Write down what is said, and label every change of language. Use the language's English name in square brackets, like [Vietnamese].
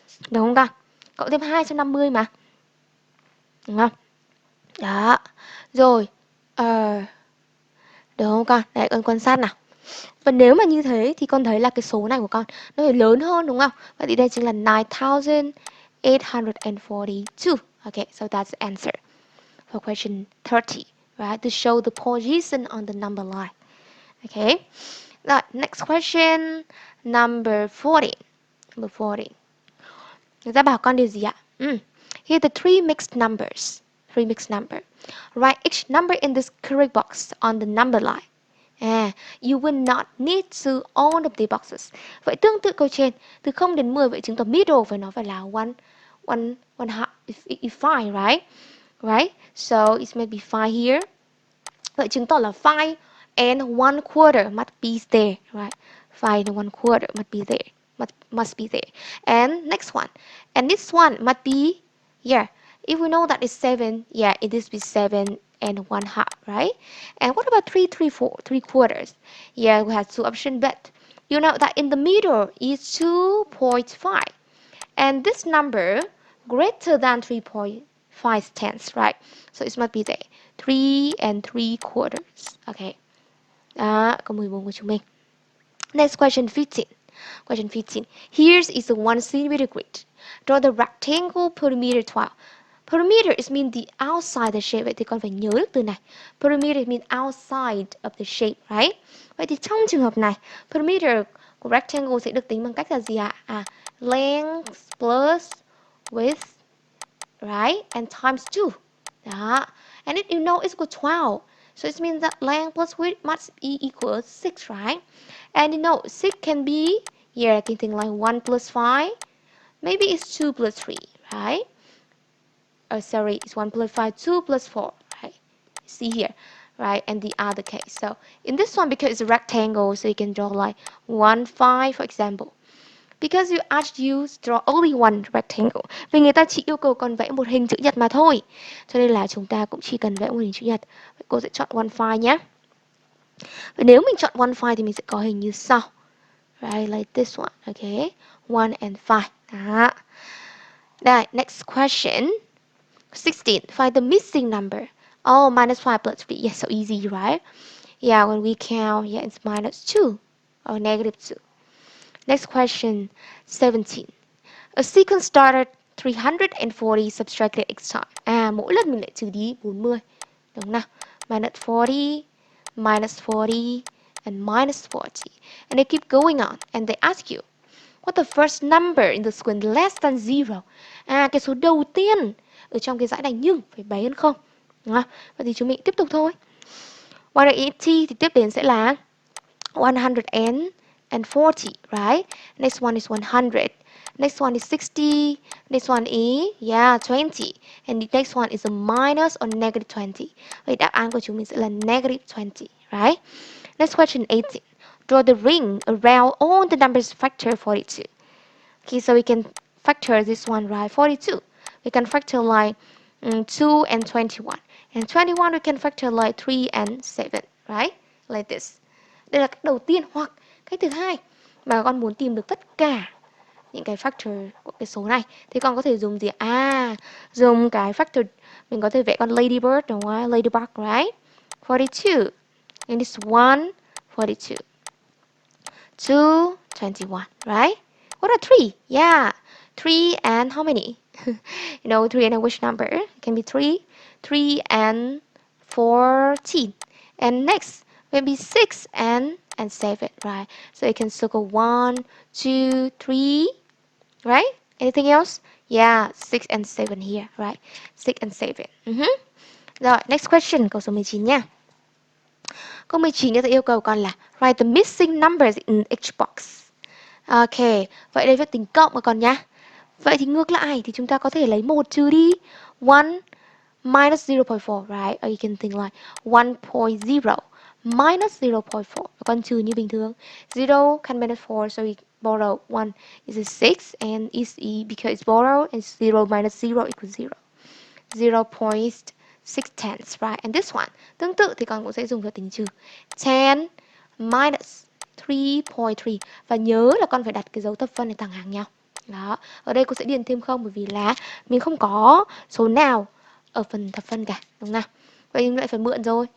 [Vietnamese] Đúng không con? Cộng thêm 250 mà. Đúng không? Đó. Rồi, được không con? Đấy, con quan sát nào. Và nếu mà như thế thì con thấy là cái số này của con nó phải lớn hơn, đúng không? Vậy thì đây chính là 9,842. [English] Okay, so that's the answer for question 30, right? To show the position on the number line. Okay. Right, next question, number 14. Number 14. [Vietnamese] Người ta bảo con điều gì ạ? [English] Here are the three mixed numbers. Three mixed number. Write each number in this correct box on the number line. You will not need to all of the boxes. [Vietnamese] Vậy tương tự câu trên, từ 0 đến 10, vậy chứng tỏ middle phải nó phải là [English] one half, if 5, right? Right? So it may be 5 here. [Vietnamese] Vậy chứng tỏ là [English] 5 and 1/4 must be there, right? 5 and 1/4 must be there. Must be there. And next one. And this one must be, yeah, if we know that it's 7, yeah, it is be 7 and 1/2, right? And what about 3/4? Yeah, we have two options, but you know that in the middle is 2.5. And this number greater than 3.5 tenths, right? So it must be there. 3 and 3/4. Okay. [Vietnamese] Đó, câu 14 của chúng mình. [English] Next question 15. Question 15. Here is the 1 centimeter grid. Draw the rectangle perimeter 12. Perimeter is mean the outside the shape. [Vietnamese] Vậy thì con phải nhớ được từ này. [English] Perimeter mean outside of the shape, right? [Vietnamese] Vậy thì trong trường hợp này, perimeter của rectangle sẽ được tính bằng cách là gì ạ? [English] Length plus width, right? And times 2. Đó. And if you know it's equal to 12. So it means that length plus width must be equal to 6, right? And you know 6 can be, yeah, I can think like 1 plus 5. Maybe it's 2 plus 3, right? Oh, sorry, it's 1 plus 5, 2 plus 4, right? See here, right? And the other case. So in this one, because it's a rectangle, so you can draw like 1, 5, for example. Because you asked you draw only one rectangle. [Vietnamese] Vì người ta chỉ yêu cầu con vẽ một hình chữ nhật mà thôi. Cho nên là chúng ta cũng chỉ cần vẽ một hình chữ nhật. Vậy cô sẽ chọn [English] one five [Vietnamese] nhé. Và nếu mình chọn one five thì mình sẽ có hình như sau. [English] Right, like this one. Okay, 1 and 5. Đó. Rồi, next question. 16. Find the missing number. Oh, minus 5 plus 3. Yes, so easy, right? Yeah, when we count, yeah, it's minus 2 or negative 2. Next question, 17. A sequence started 340 subtracted x time. [Vietnamese] Mỗi lần mình lại trừ đi 40. Đúng nào? [English] Minus 40, minus 40, and minus 40. And they keep going on. And they ask you, what the first number in the sequence less than 0? [Vietnamese] Cái số đầu tiên ở trong cái dãy này nhưng phải bé hơn không. Đúng không? Vậy thì chúng mình tiếp tục thôi. 180 thì tiếp đến sẽ là 140, [English] right? Next one is 100. Next one is 60. Next one is, yeah, 20. And the next one is a minus or negative 20. [Vietnamese] Vậy đáp án của chúng mình sẽ là [English] negative 20, right? Next question 18. Draw the ring around all the numbers factor 42. Okay, so we can factor this one, right? 42. We can factor like 2 and 21. And 21 we can factor like 3 and 7, right? Like this. [Vietnamese] Đây là cách đầu tiên, hoặc cách thứ hai mà con muốn tìm được tất cả những cái factor của cái số này thì con có thể dùng gì? Dùng cái factor, mình có thể vẽ con ladybird đúng không? [English] Ladybug, right? 42. And this 1, 42. 2, 21, right? What are 3? Yeah. 3 and how many? You know, 3 and which number? It can be 3. 3 and 14. And next, maybe 6 and 7, right? So you can circle 1, 2, 3, right? Anything else? Yeah, 6 and 7 here, right? 6 and 7. [Vietnamese] Rồi, [English] next question, [Vietnamese] câu số 19 nha. Câu 19 người ta yêu cầu con là [English] write the missing numbers in each box. [Vietnamese] Ok, vậy đây viết tính cộng mà con nhá. Vậy thì ngược lại thì chúng ta có thể lấy 1 trừ đi [English] 1 minus 0.4, right? Or you can think like 1.0 minus 0.4. [Vietnamese] Con trừ như bình thường. [English] 0 can minus 4, so we borrow 1 is a 6 and is e because it's borrowed and 0 minus 0 equals 0. 0.6 tenths, right? And this one, [Vietnamese] tương tự thì con cũng sẽ dùng cho tính trừ. [English] 10 minus 3.3. [Vietnamese] Và nhớ là con phải đặt cái dấu thập phân để thẳng hàng nhau. Đó, ở đây cô sẽ điền thêm không bởi vì là mình không có số nào ở phần thập phân cả, đúng không nào? Vậy mình lại phải mượn rồi.